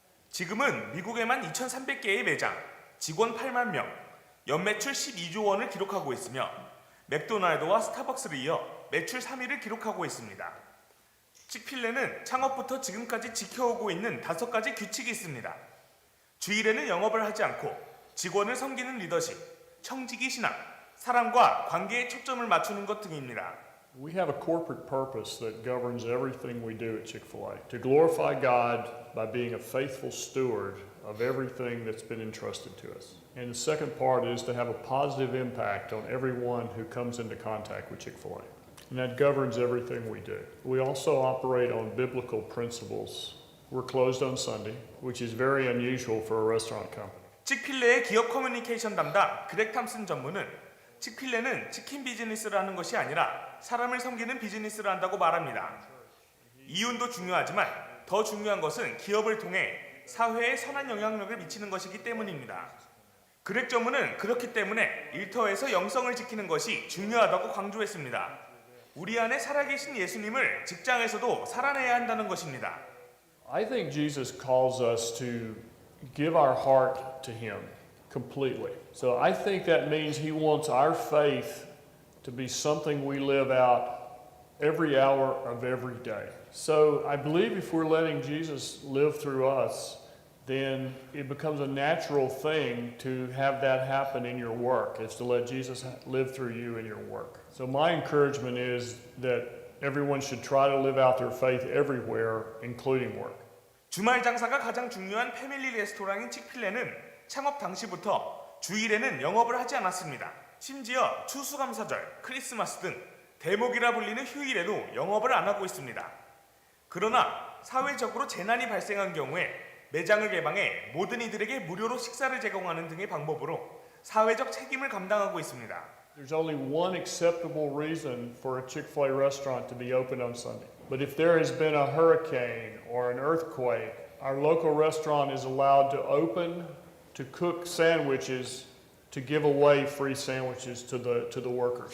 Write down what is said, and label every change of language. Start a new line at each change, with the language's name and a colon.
Korean: 지금은 미국에만 2,300개의 매장, 직원 8만 명, 연매출 12조 원을 기록하고 있으며 맥도날드와 스타벅스를 이어 매출 3위를 기록하고 있습니다. 칙필레는 창업부터 지금까지 지켜오고 있는 5가지 규칙이 있습니다. 주일에는 영업을 하지 않고 직원을 섬기는 리더십, 청지기 신앙, 사람과 관계에 초점을 맞추는 것 등입니다.
English: We have a corporate purpose that governs everything we do at Chick-fil-A, to glorify God by being a faithful steward of everything that's been entrusted to us. And the second part is to have a positive impact on everyone who comes into contact with Chick-fil-A. And that governs everything we do. We also operate on biblical principles. We're closed on Sunday, which is very unusual for a restaurant company.
Korean: 칙필레의 기업 커뮤니케이션 담당 그렉 탐슨 전무는 칙필레는 치킨 비즈니스를 하는 것이 아니라 사람을 섬기는 비즈니스를 한다고 말합니다. 이윤도 중요하지만 더 중요한 것은 기업을 통해 사회에 선한 영향력을 미치는 것이기 때문입니다. 그렉 전무는 그렇기 때문에 일터에서 영성을 지키는 것이 중요하다고 강조했습니다. 우리 안에 살아계신 예수님을 직장에서도 살아내야 한다는 것입니다.
English: I think Jesus calls us to give our heart to Him completely. So I think that means He wants our faith to be something we live out every hour of every day. So I believe if we're letting Jesus live through us, then it becomes a natural thing to have that happen in your work, is to let Jesus live through you in your work. So my encouragement is that everyone should try to live out their faith everywhere, including work.
Korean: 주말 장사가 가장 중요한 패밀리 레스토랑인 칙필레는 창업 당시부터 주일에는 영업을 하지 않았습니다. 심지어 추수감사절, 크리스마스 등 대목이라 불리는 휴일에도 영업을 안 하고 있습니다. 그러나 사회적으로 재난이 발생한 경우에 매장을 개방해 모든 이들에게 무료로 식사를 제공하는 등의 방법으로 사회적 책임을 감당하고 있습니다.
English: There's only one acceptable reason for a Chick-fil-A restaurant to be open on Sunday. But if there has been a hurricane or an earthquake, our local restaurant is allowed to open, to cook sandwiches, to give away free sandwiches to the workers.